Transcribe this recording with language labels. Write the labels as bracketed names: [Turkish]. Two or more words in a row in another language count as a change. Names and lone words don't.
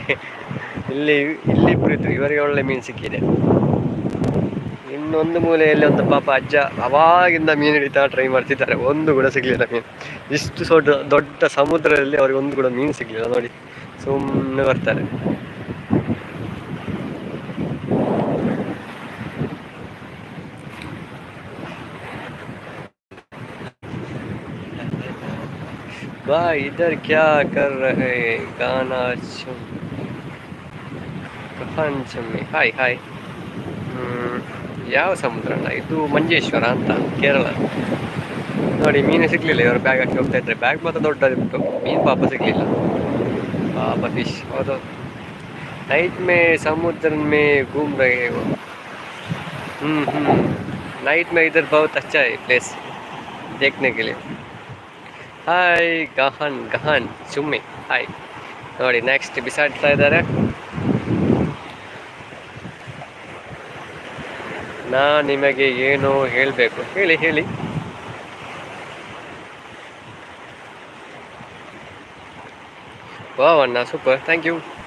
[Kannada] ಇಲ್ಲಿಬ್ಬರು ಇದ್ರು, ಇವರಿಗೆ ಒಳ್ಳೆ ಮೀನು ಸಿಕ್ಕಿದೆ. ಇನ್ನೊಂದು ಮೂಲೆಯಲ್ಲಿ ಒಂದು ಪಾಪ ಅಜ್ಜ ಅವಾಗಿಂದ ಮೀನು ಹಿಡಿತಾ ಟ್ರೈ ಮಾಡ್ತಿದ್ದಾರೆ, ಒಂದು ಕೂಡ ಸಿಗಲಿಲ್ಲ ಮೀನು. ಇಷ್ಟು ದೊಡ್ಡ ಸಮುದ್ರದಲ್ಲಿ ಅವ್ರಿಗೆ ಒಂದು ಕೂಡ ಮೀನು ಸಿಗಲಿಲ್ಲ ನೋಡಿ, ಸುಮ್ಮನೆ ಬರ್ತಾರೆ. [Hindi] बा इधर क्या कर रहे? [Kannada] गाना ಚುಮ್ಮಿ. ಹಾಯ್ ಹಾಯ್. ಯಾವ ಸಮುದ್ರ ಅಣ್ಣ ಇದು? ಮಂಜೇಶ್ವರ ಅಂತ, ಕೇರಳ. ನೋಡಿ ಮೀನು ಸಿಗ್ಲಿಲ್ಲ, ಇವರು ಬ್ಯಾಗ್ ಹಾಕಿ ಹೋಗ್ತಾ ಇದ್ದಾರೆ. ಬ್ಯಾಗ್ ಮಾತ್ರ ದೊಡ್ಡದಿತ್ತು, ಮೀನು ಪಾಪ ಸಿಗ್ಲಿಲ್ಲ. ಪಾಪ ಫಿಶ್. ಹೌದು, [Hindi] नाइट में समुद्र में घूम रहे हो? नाइट में इधर बहुत अच्छा है प्लेस देखने के लिए. [Kannada] ಹಾಯ್ ಗಹನ್ ಚುಮ್ಮಿ, ಹಾಯ್. ನೋಡಿ ನೆಕ್ಸ್ಟ್ ಬಿಸಾಡ್ತಾ ಇದ್ದಾರೆ. ನಾ ನಿಮಗೆ ಏನು ಹೇಳಬೇಕು? ಹೇಳಿ. ವಾವ್ ಅಣ್ಣ, ಸೂಪರ್, [English] thank you.